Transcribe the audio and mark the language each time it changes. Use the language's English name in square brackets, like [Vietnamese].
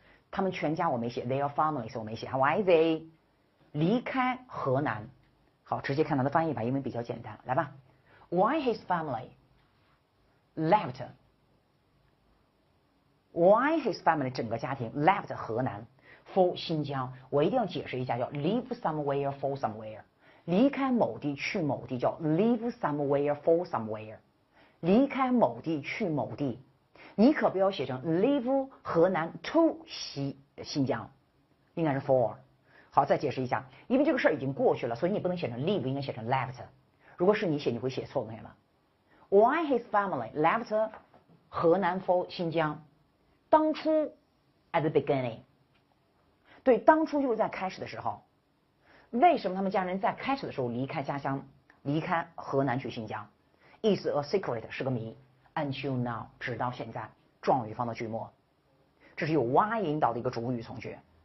[Chinese] 他们全家我没写 ， [English] their families [Chinese] 我没写 ， [English] Why they [Chinese] 离开河南？好，直接看它的翻译吧，因为比较简单。 [English] 来吧 ，Why his family left？Why his family [Chinese] 整个家庭 [English] left 河南 for 新疆？ [Chinese] 我一定要解释一下，叫 [English] leave somewhere for somewhere。 [Chinese] 离开某地去某地叫 leave somewhere for somewhere。离开某地去某地。你可不要写成 [English] leave 河南 to 新疆， [Chinese] 应该是 for。好，再解释一下，因为这个事儿已经过去了，所以你不能写成 leave， 应该写成 left。如果是你写，你会写错，同学们。 [English] Why his family left 河南 for 新疆？ [Chinese] 当初 [English] at the beginning， [Chinese] 对，当初就是在开始的时候。为什么他们家人在开始的时候离开家乡，离开河南去新疆 ？ [English] Is a secret [Chinese] 是个谜。 [English] Until now， [Chinese] 直到现在，状语放到句末，这是有 why 引导的一个主语从句。